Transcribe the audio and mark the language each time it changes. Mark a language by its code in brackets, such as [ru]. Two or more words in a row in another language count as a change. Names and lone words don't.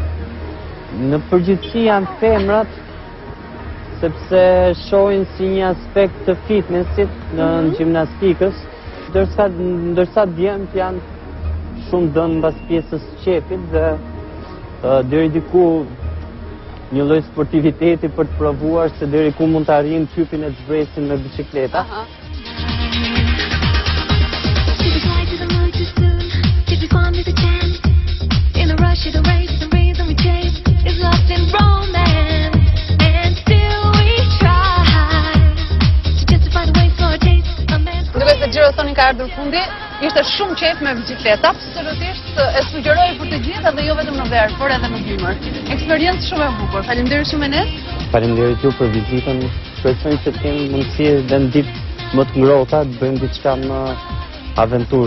[sq] Në përgjithësi janë femrat, sepse shohin si një aspekt të fitnessit në gjimnastikës, ndërsa djemt janë shumë dënë mbas pjesës qepit dhe deri diku një lloj sportiviteti për të provuar se deri ku mund të arrijnë typin e zbresin me bicikleta. [en] Every fun is a chance. In the rush of the race, the reason we chase is lost in romance. And still we try to justify the waste for a taste. A man [sq] Duke se Gjirosoni ka ardhur fundi, ishte shumë qejf me bicikleta, absolutisht e sugjeroj për të gjithë dhe jo vetëm në verë, por edhe në dimër. Eksperiencë shumë e bukur. Faleminderit shumë Enes. Faleminderit ju për vizitën. Shpresoj që të kemi mundësi edhe në ditë më të ngrohta të bëjmë diçka më aventurë.